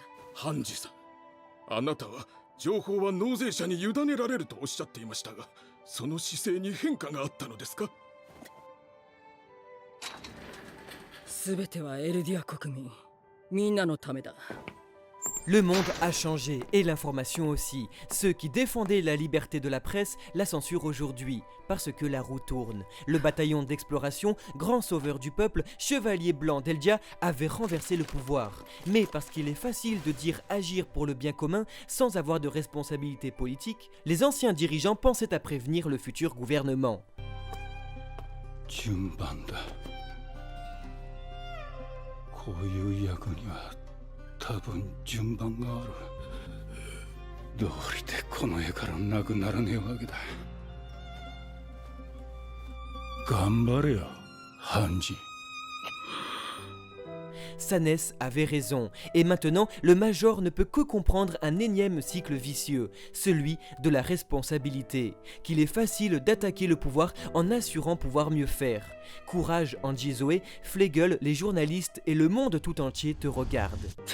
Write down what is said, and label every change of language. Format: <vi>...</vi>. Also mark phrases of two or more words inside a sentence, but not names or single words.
<ja>ハンジさん、あなたは情報は納税者に委ねられるとおっしゃっていましたが、その姿勢に変化があったのですか？すべてはエルディア国民みんなのためだ。</ja> <fr>Le monde a changé, et l'information aussi. Ceux qui défendaient la liberté de la presse la censurent aujourd'hui, parce que la roue tourne. Le bataillon d'exploration, grand sauveur du peuple, chevalier blanc d'Eldia, avait renversé le pouvoir. Mais parce qu'il est facile de dire agir pour le bien commun sans avoir de responsabilité politique, les anciens dirigeants pensaient à prévenir le futur gouvernement.</fr> <ja>順番だ。こういう役には多分順番がある。どうりでこの絵からなくならねえわけだ。頑張れよ、ハンジ。</ja> <fr>Sanès avait raison, et maintenant le Major ne peut que comprendre un énième cycle vicieux, celui de la responsabilité, qu'il est facile d'attaquer le pouvoir en assurant pouvoir mieux faire. Courage Anji Zoé, Flegel, les journalistes et le monde tout entier te regardent.</fr>